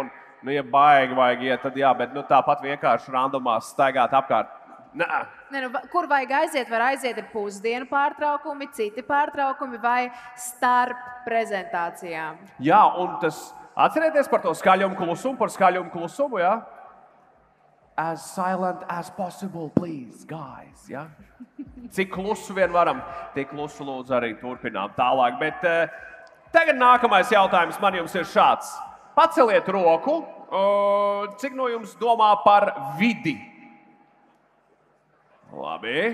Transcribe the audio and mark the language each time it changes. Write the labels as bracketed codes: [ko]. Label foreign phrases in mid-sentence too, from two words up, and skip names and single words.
[lv] Un, ja baigi vajag iet, tad jā, bet tāpat vienkārši randomā staigāt apkārt. Kur vajag aiziet? Var aiziet ar pusdienu pārtraukumi, citi pārtraukumi vai starp prezentācijām. Jā, un atcerieties par to skaļumu klusumu, jā? [en] As silent as possible, please, guys, [lv] jā? Cik klusu vien varam, tik klusu lūdzu arī turpinām tālāk. Bet tagad nākamais jautājums man jums ir šāds. Paceliet roku, cik no jums domā par vidi? Labi.